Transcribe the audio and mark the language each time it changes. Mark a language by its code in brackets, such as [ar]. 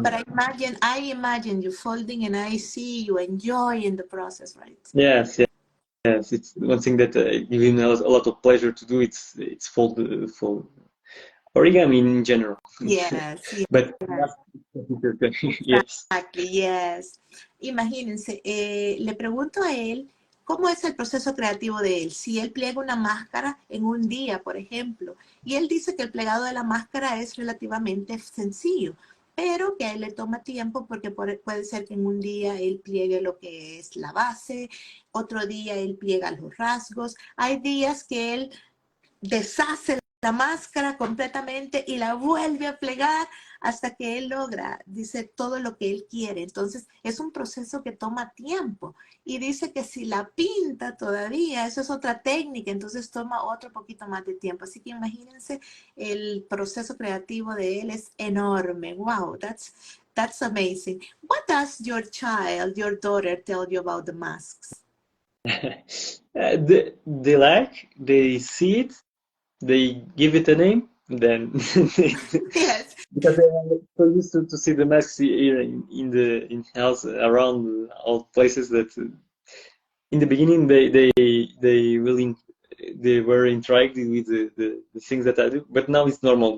[en] But I imagine you folding and I see you enjoying the process, right? Yes, yes, yes. It's one thing that gives me a lot of pleasure to do. It's fold origami in general. Yes. But Yes. yes. Exactly, yes. [es] Imagínense, le pregunto a él cómo es el proceso creativo de él. Si él pliega una máscara en un día, por ejemplo, y él dice que el plegado de la máscara es relativamente sencillo, pero que a él le toma tiempo porque puede ser que en un día él pliegue lo que es la base, otro día él pliega los rasgos. Hay días que él deshace la máscara completamente y la vuelve a plegar hasta que él logra, dice, todo lo que él quiere. Entonces, es un proceso que toma tiempo. Y dice que si la pinta todavía, eso es otra técnica, entonces toma otro poquito más de tiempo. Así que imagínense, el proceso creativo de él es enorme. [en] Wow, that's amazing. What does your child, your daughter, tell you about the masks? They like, they see it, they give it a name, then Yes. because they are so used to see the masks here in house around all places, that in the beginning they really they were intrigued with the things that I do, but now it's normal.